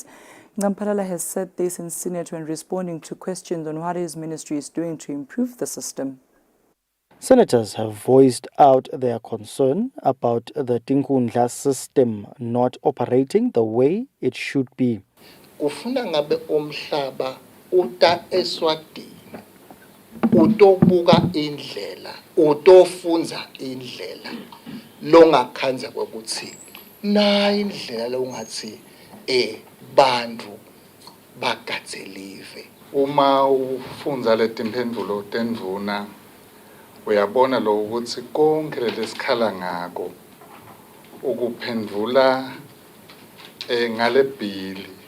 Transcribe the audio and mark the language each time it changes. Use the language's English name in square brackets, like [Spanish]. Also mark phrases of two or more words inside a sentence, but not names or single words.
[English] Ngamphalala has said this in Senate when responding to questions on what his ministry is doing to improve the system. Senators have voiced out their concern about the Tinkhundla system not operating the way it should be. [Swati] Kufuna ngabe umhlaba uta Eswatini utobuka indlela utofunza indlela longakhanza kokuthi na indlela longathi bantu bagatselive uma ufunza letimphendvulo tendvuna uyabona lo ukuthi konke lesikhala ngako ukuphendvula ngale bill